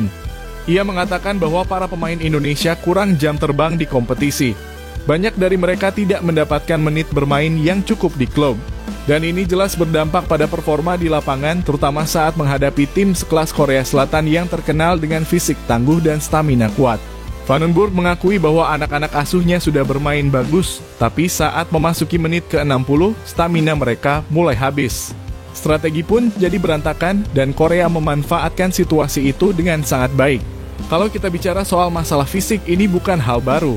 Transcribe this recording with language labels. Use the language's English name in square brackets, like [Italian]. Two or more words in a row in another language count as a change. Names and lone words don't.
[Indonesian] Ia mengatakan bahwa para pemain Indonesia kurang jam terbang di kompetisi. Banyak dari mereka tidak mendapatkan menit bermain yang cukup di klub. Dan ini jelas berdampak pada performa di lapangan, terutama saat menghadapi tim sekelas Korea Selatan yang terkenal dengan fisik tangguh dan stamina kuat. Van den Burg mengakui bahwa anak-anak asuhnya sudah bermain bagus, tapi saat memasuki menit ke-60, stamina mereka mulai habis. Strategi pun jadi berantakan dan Korea memanfaatkan situasi itu dengan sangat baik. Kalau kita bicara soal masalah fisik, ini bukan hal baru.